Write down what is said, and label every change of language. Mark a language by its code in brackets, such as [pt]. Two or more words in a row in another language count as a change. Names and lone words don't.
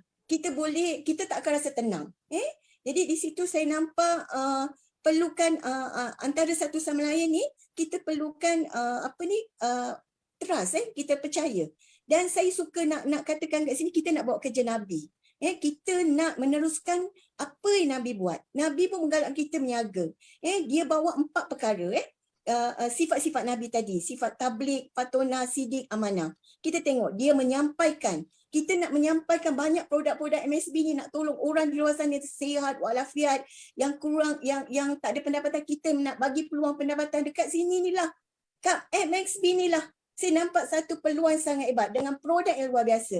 [ms] Kita tak akan rasa tenang. Jadi di situ saya nampak perlukan antara satu sama lain ni, kita perlukan trust, kita percaya. Dan saya suka nak katakan kat sini, kita nak bawa kerja Nabi. Kita nak meneruskan apa yang Nabi buat. Nabi pun menggalakkan kita berniaga. Dia bawa 4 perkara. Sifat-sifat Nabi tadi. Sifat tabligh, patona, sidik, amanah. Kita tengok, dia menyampaikan. Kita nak menyampaikan banyak produk-produk MSB ni, nak tolong orang di luar sana sihat walafiat, yang kurang, yang tak ada pendapatan, kita nak bagi peluang pendapatan dekat sini ni lah. Kat MXB ni lah. Saya nampak satu peluang sangat hebat dengan produk yang luar biasa.